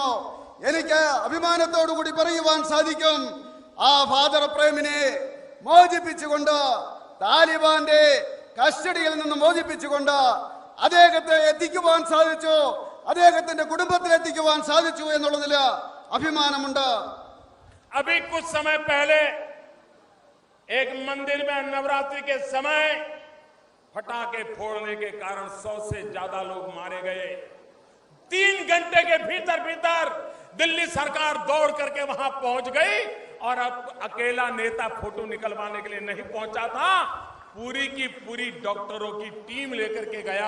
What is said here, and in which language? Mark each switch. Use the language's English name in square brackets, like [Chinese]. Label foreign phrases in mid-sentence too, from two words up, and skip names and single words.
[Malayalam] എനിക്ക് അഭിമാനത്തോടുകൂടി പറയുവാൻ സാധിക്കും, ആ ഫാദർ പ്രേമിനെ മോചിപ്പിച്ചുകൊണ്ട്, താലിബാന്റെ കസ്റ്റഡിയിൽ നിന്ന് മോചിപ്പിച്ചുകൊണ്ട് അദ്ദേഹത്തെ എത്തിക്കുവാൻ സാധിച്ചു, അദ്ദേഹത്തിന്റെ കുടുംബത്തിൽ എത്തിക്കുവാൻ സാധിച്ചു എന്നുള്ളതിൽ അഭിമാനമുണ്ട്. [Hindi] अभी कुछ समय पहले एक मंदिर में नवरात्रि के समय पटाखे फोड़ने के कारण 100 से ज्यादा लोग मारे गए। 3 घंटे के भीतर दिल्ली सरकार दौड़ करके वहां पहुंच गई और अब अकेला नेता फोटो निकलवाने के लिए नहीं पहुंचा था, पूरी की पूरी डॉक्टरों की टीम लेकर के गया।